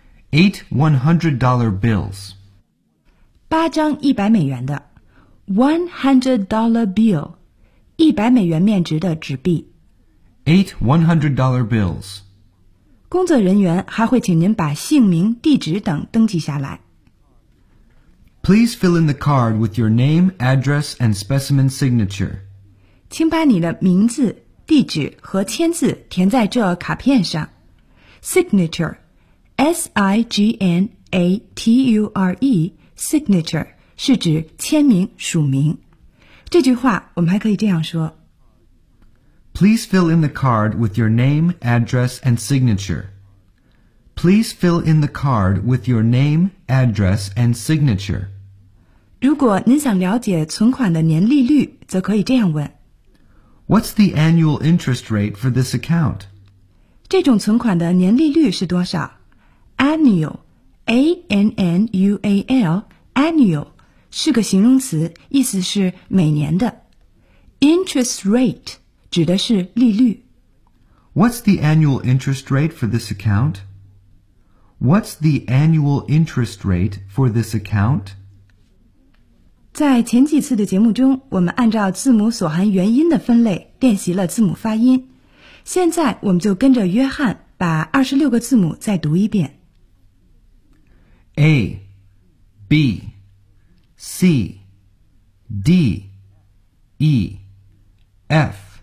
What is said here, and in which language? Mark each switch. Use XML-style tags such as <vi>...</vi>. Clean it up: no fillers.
<en>8 $100 bills</en> <zh>八张一百美元的 $100 bill 一百美元面值的纸币</zh> <en>8 $100 bills.</en> <zh>工作人员还会请您把姓名、地址等登记下来。</zh> <en>Please fill in the card with your name, address, and specimen signature.</en> <zh>请把你的名字、地址和签字填在这卡片上。</zh> <en>Signature, S-I-G-N-A-T-U-R-E, signature,</en> <zh>是指签名、署名。这句话我们还可以这样说。</zh> <en>Please fill in the card with your name, address, and signature. Please fill in the card with your name, address, and signature.</en> <zh>如果您想了解存款的年利率，则可以这样问。</zh> <en>What's the annual interest rate for this account?</en> <zh>这种存款的年利率是多少 ？Annual, A-N-N-U-A-L, annual, 是个形容词，意思是每年的。 Interest rate. 指的是利率。</zh> <en>What's the annual interest rate for this account? What's the annual interest rate for this account?</en> <zh>在前几次的节目中，我们按照字母所含元音的分类练习了字母发音。现在我们就跟着约翰把26个字母再读一遍。</zh> <en>A, B, C, D, E, F.</en>